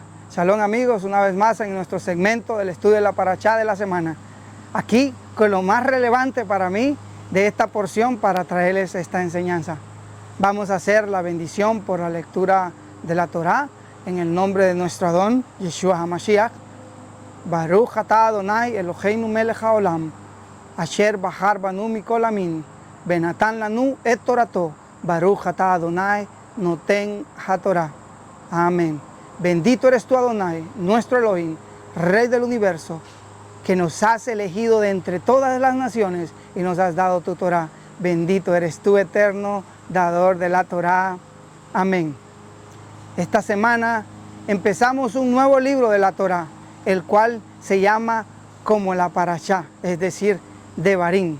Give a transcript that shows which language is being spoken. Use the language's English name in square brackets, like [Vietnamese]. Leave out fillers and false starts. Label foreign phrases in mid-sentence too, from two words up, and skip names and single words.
[Spanish] Shalom, amigos, una vez más en nuestro segmento del estudio de la Parashá de la semana. Aquí con lo más relevante para mí de esta porción para traerles esta enseñanza. Vamos a hacer la bendición por la lectura de la Torá en el nombre de nuestro Adón, Yeshua HaMashiach. [Hebrew] ברוך אתה ה' אלוהינו מלך העולם אשר בחר בנו מכל העמים ונתן לנו את תורתו ברוך אתה ה' נותן התורה. [Spanish] Amén. Bendito eres tú, Adonai, nuestro Elohim, Rey del universo, que nos has elegido de entre todas las naciones y nos has dado tu Torá. Bendito eres tú, eterno, dador de la Torá. Amén. Esta semana empezamos un nuevo libro de la Torá, el cual se llama como la Parashá, es decir, Devarim.